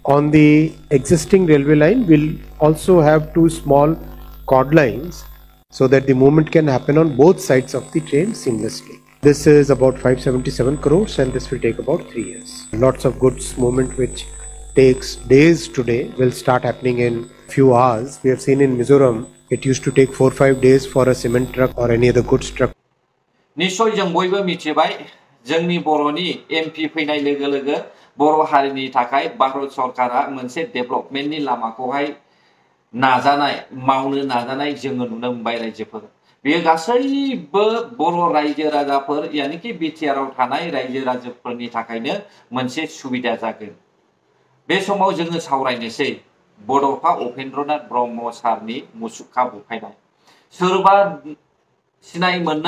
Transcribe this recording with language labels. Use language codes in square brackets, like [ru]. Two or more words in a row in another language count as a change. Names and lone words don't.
[en] On the existing railway line, we'll also have two small cord lines so that the movement can happen on both sides of the train seamlessly. This is about 577 crores and this will take about 3 years. Lots of goods movement which takes days today will start happening in few hours. We have seen in Mizoram, it used to take 4-5 days for a cement truck or any other goods truck. [brx] निश्चय जों बयबो मिथिबाय जोंनि बर'नि एमपि फैनाय लोगो लोगो बर' हारिनि थाखाय भारत सरकारा मोनसे डेभेलपमेन्टनि लामाखौहाय नाजानाय मावनो नाजानाय जोङो नुनो मोनबाय रायजोफोर बेयो गासैबो बर' रायजो राजाफोर यानिकि बिटिआर आव थानाय रायजो राजाफोरनि थाखायनो मोनसे सुबिदा जागोन बे समाव जोङो सावरायनोसै बड'फा उपेन्द्रनाथ ब्रह्म सारनि मुसुखा बुफायनाय सोरबा सिनाय मोननै